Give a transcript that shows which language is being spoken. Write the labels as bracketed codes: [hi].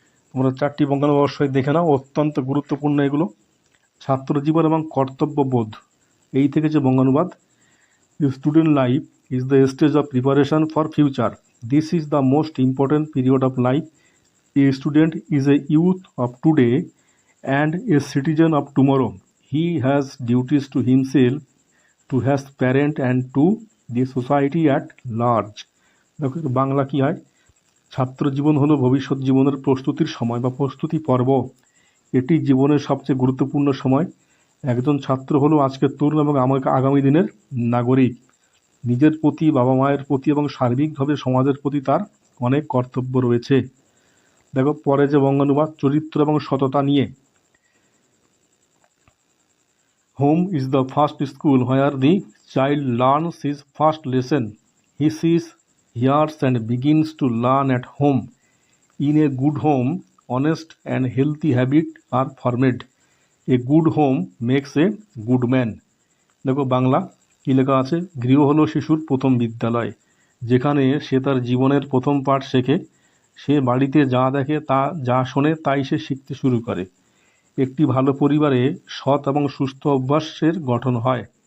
[bn] তোমরা 4টি বঙ্গানুবাদ অবশ্যই দেখে নাও, অত্যন্ত গুরুত্বপূর্ণ এগুলো। ছাত্র জীবন এবং কর্তব্যবোধ, এই থেকে যে বঙ্গানুবাদ, [en] Student life is the stage of preparation for future. This is the most important period of life. A student is a youth of today and a citizen of tomorrow. He has duties to himself, to his parent and to the society at large. [bn] দেখো বাংলা কি হয়, ছাত্র জীবন হলো ভবিষ্যৎ জীবনের প্রস্তুতির সময় বা প্রস্তুতি পর্ব। এটি জীবনের সবচেয়ে গুরুত্বপূর্ণ সময়। একজন ছাত্র হলো আজকের তরুণ এবং আগামী দিনের নাগরিক। নিজের প্রতি, বাবা মায়ের প্রতি এবং সার্বিকভাবে সমাজের প্রতি তার অনেক কর্তব্য রয়েছে। দেখো পরে যে বঙ্গানুবাদ, চরিত্র এবং সততা নিয়ে। [en] Home is the first school where the child learns his first lesson. He sees, hears and begins to learn at home. In a good home, honest and healthy habits are formed. A good home makes a good man. [bn] দেখো বাংলা কী লেখা আছে, গৃহ হলো শিশুর প্রথম বিদ্যালয়, যেখানে সে তার জীবনের প্রথম পাঠ শেখে। সে বাড়িতে যা দেখে, যা শোনে তাই সে শিখতে শুরু করে। একটি ভালো পরিবারে সৎ এবং সুস্থ অভ্যাসের গঠন হয়।